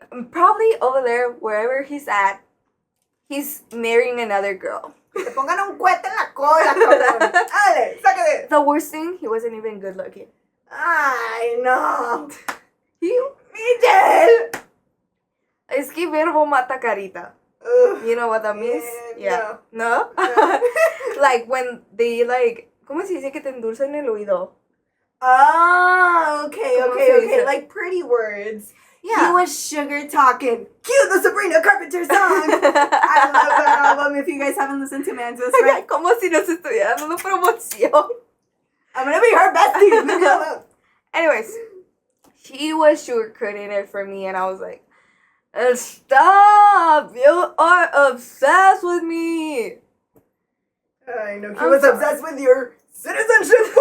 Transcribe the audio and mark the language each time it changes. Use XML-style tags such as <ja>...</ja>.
<en>Probably over there, wherever he's at, he's marrying another girl.</en> <es>Te pongan un cohete en la cola, cabrón. Dale, sácate.</es> <en>The worst thing, he wasn't even good looking.</en> <es>Ay, no.</es> <en>He, Miguel.</en> <es>es que verbo mata carita. Ugh.</es> <en>You know what that means? Yeah, No? No. Like when they like,</en> <es>¿cómo se dice que te endulzan el oído?</es> <en>Oh, okay.</en> <es>¿Cómo se dice?</es> <en>Like pretty words. Yeah. He was sugar talking. Cue the Sabrina Carpenter song. I love that album. If you guys haven't listened to Mantis, right?</en> <es>Como si nos estuviera dando promoción.</es> <en>I'm gonna be her bestie. Leave me alone. Anyways, he was sugarcoating it for me, and I was like, stop! You are obsessed with me. I know he I'm was sorry. obsessed with your citizenship.</en>